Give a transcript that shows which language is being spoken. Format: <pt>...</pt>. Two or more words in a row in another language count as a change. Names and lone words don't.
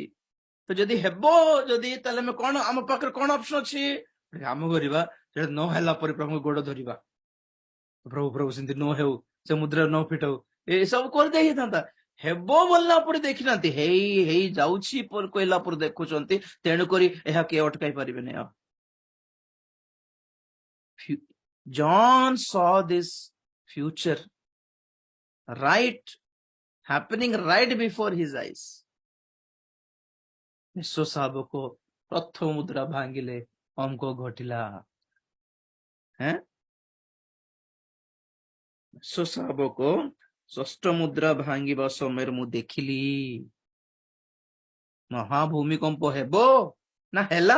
<or>ତ ଯଦି ହେବ, ଯଦି ତାହେଲେ ଆମେ କଣ, ଆମ ପାଖରେ କଣ ଅପସନ ଅଛି? କାମ କରିବା, ସେଟା ନ ହେଲା ପରେ ପ୍ରଭୁଙ୍କ ଗୋଡ ଧରିବା, ପ୍ରଭୁ ପ୍ରଭୁ ସେମିତି ନ ହେଉ, ସେ ମୁଦ୍ରା ନ ଫିଟାଉ, ଏସବୁ କରିଦେଇ ହେଇଥାନ୍ତା। ହେବ ବୋଲିଲା ପରେ ଦେଖିନାହାନ୍ତି, ହେଇ ହେଇ ଯାଉଛି କହିଲା ପରେ ଦେଖୁଛନ୍ତି। ତେଣୁକରି ଏହା କିଏ ଅଟକାଇ ପାରିବେନି।</or> <en>ଆଉ John saw this future happening right before his eyes.</en> <or>ମେଷ ଶାବକ ପ୍ରଥମ ମୁଦ୍ରା ଭାଙ୍ଗିଲେ, ଅଙ୍କ ଘଟିଲା। ମେଷ ଶାବକ ଷଷ୍ଠ ମୁଦ୍ରା ଭାଙ୍ଗିବା ସମୟରେ ମୁଁ ଦେଖିଲି ମହାଭୂମିକମ୍ପ ହେବ ନା ହେଲା।</or>